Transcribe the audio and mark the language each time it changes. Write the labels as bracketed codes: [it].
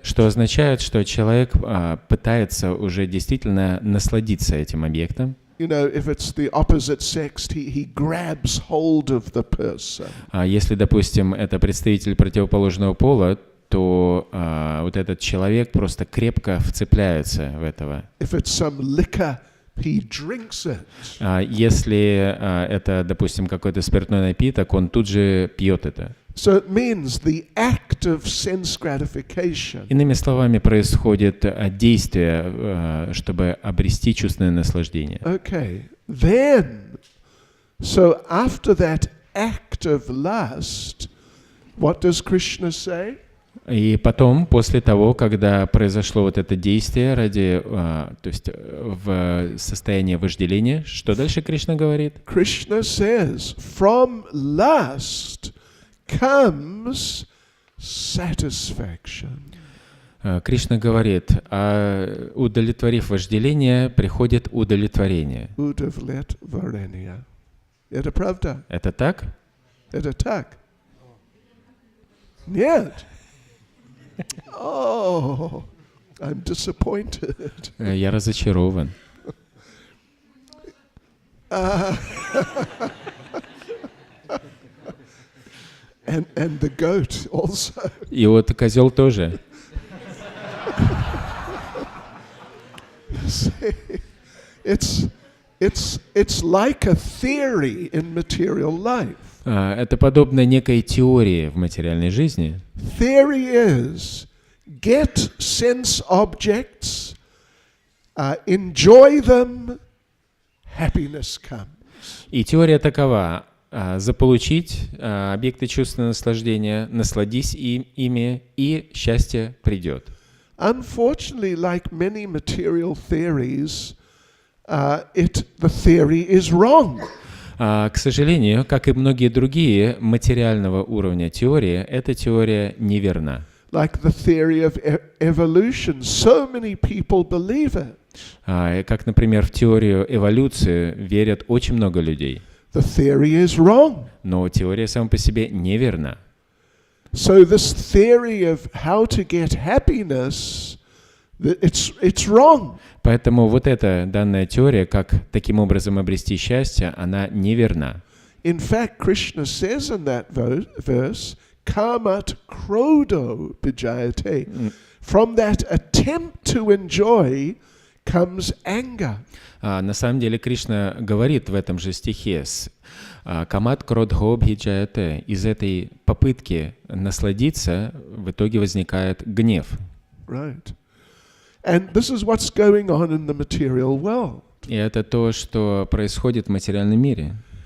[ru] Что означает, что человек пытается уже действительно насладиться этим объектом. [en] You know, if it's the opposite sex, he grabs hold of the person. [ru] Если, допустим, это представитель противоположного пола, то вот этот человек просто крепко вцепляется в этого. [en] If it's some liquor, he drinks it. [ru] Если это, допустим, какой-то спиртной напиток, он тут же пьет это. [en] So it means the act of sense gratification. [ru] Иными словами, происходит действие, чтобы обрести чувственное наслаждение. [en] Okay. Then, so after that act of lust, what does Krishna say? [ru] И потом, после того, когда произошло вот это действие ради, то есть в состоянии вожделения, что дальше Кришна говорит? [en] Krishna says, from lust comes satisfaction. [ru] Кришна говорит, удовлетворив вожделение, приходит удовлетворение. Удовлетворение. Это правда? Это так? Это так? Нет. [en] Oh, I'm disappointed. [ru] Я разочарован. [en] And the goat also. [ru] И вот козел тоже. [en] It's like a theory in material life. [ru] Это подобно некой теории в материальной жизни. [en] Theory is get sense objects, enjoy them, happiness comes. [ru] И теория такова: заполучить объекты чувственного наслаждения, насладись ими, и счастье придет. [en] Unfortunately, like many material theories, the theory is wrong. [ru] К сожалению, как и многие другие материального уровня теории, эта теория неверна. [en] Like the theory of evolution, so many people believe it. [ru] Как, например, в теорию эволюции верят очень много людей. [en] The theory is wrong. [ru] Но теория сама по себе неверна. [en] So this theory of how to get happiness, it's wrong. [ru] Поэтому вот эта данная теория, как таким образом обрести счастье, она неверна. [en] In fact, Krishna says in that verse, [sa] kamat krodo bijayate. [en] From that attempt to enjoy comes anger. [ru] На самом деле Кришна говорит в этом же стихе: [sa] камат кродхо бхиджаяте. [ru] Из этой попытки насладиться в итоге возникает гнев. [en] Right. And this is what's going on in the material world. [ru] И это то, что происходит в материальном мире.